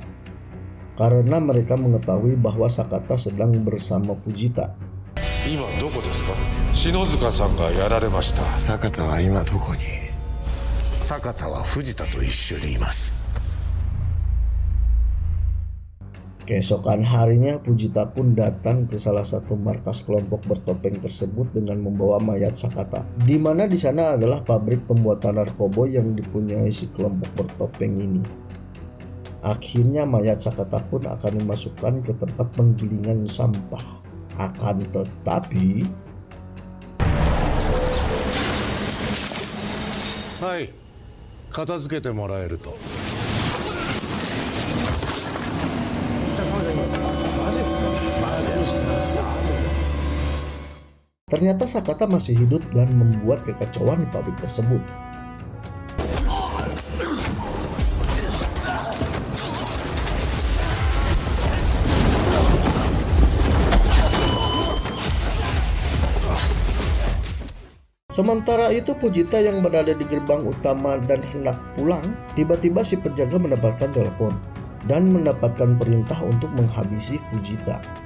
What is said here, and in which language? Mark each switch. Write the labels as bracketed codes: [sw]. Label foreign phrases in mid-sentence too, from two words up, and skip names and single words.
[id] Karena mereka mengetahui bahwa Sakata sedang bersama Fujita. [ja] 今どこですか？篠塚さんがやられました。坂田は今どこに？坂田は藤田と一緒にいます。 [id] Keesokan harinya Fujita pun datang ke salah satu markas kelompok bertopeng tersebut dengan membawa mayat Sakata, di mana di sana adalah pabrik pembuatan narkoba yang dipunyai si kelompok bertopeng ini. Akhirnya mayat Sakata pun akan dimasukkan ke tempat penggilingan sampah. Akan tetapi, [ja] はい、片付けてもらえると。 [id] ternyata Sakata masih hidup dan membuat kekacauan di pabrik tersebut. Sementara itu Fujita yang berada di gerbang utama dan hendak pulang, tiba-tiba si penjaga mendapatkan telepon dan mendapatkan perintah untuk menghabisi Fujita.